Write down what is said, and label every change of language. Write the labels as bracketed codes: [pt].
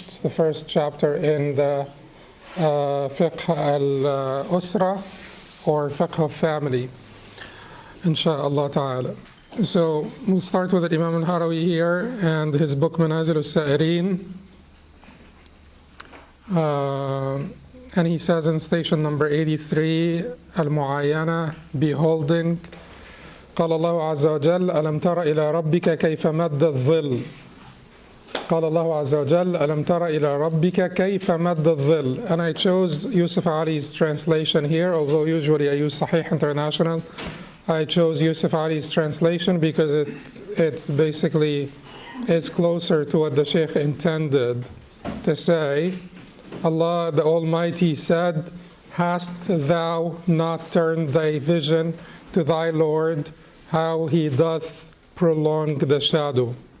[en] It's the first chapter in the fiqh al-usra, or fiqh of family, insha'Allah ta'ala. So we'll start with Imam al-Harawi here and his book Manaazil As-Saa'ireen. And he says in station number 83, al-Mu'ayana, beholding. [ar] قال الله عز وجل ألم تر إلى ربك كيف مد الظل. قال الله عز وجل ألم تر إلى ربك كيف مد الظل. [en] And I chose Yusuf Ali's translation here, although usually I use Sahih International. I chose Yusuf Ali's translation because it basically is closer to what the Shaykh intended to say. Allah the Almighty said, hast thou not turned thy vision to thy Lord, how he doth prolong the shadow?